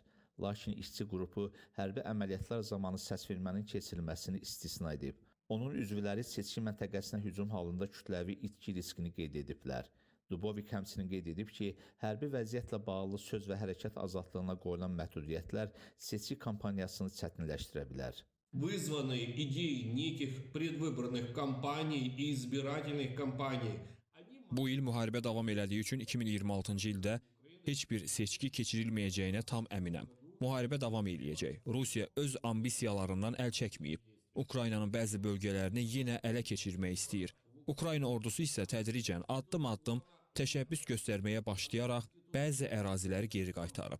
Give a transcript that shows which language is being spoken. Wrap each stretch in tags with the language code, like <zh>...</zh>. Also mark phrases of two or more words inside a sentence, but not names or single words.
<az>Lakin işçi qrupu hərbi əməliyyatlar zamanı səsvermənin keçirilməsini istisna edib. Onun üzvləri seçki məntəqəsinə hücum halında kütləvi itki riskini qeyd ediblər. Dubovik həmçinin qeyd edib ki, hərbi vəziyyətlə bağlı söz və hərəkət azadlığına qoyulan məhdudiyyətlər seçki kampaniyasını çətinləşdirə bilər.</az> <ru>Вызваны идеей неких предвыборных кампаний и избирательных кампаний.</ru> <az>Bu il müharibə davam elədiyi üçün 2026-cı ildə heç bir seçki keçirilməyəcəyinə tam əminəm. Müharibə davam eləyəcək. Rusiya öz ambisiyalarından əl çəkməyib. Ukraynanın bəzi bölgələrini yenə ələ keçirmək istəyir. Ukrayna ordusu isə tədricən addım-addım təşəbbüs göstərməyə başlayaraq bəzi əraziləri geri qaytarıb.</az>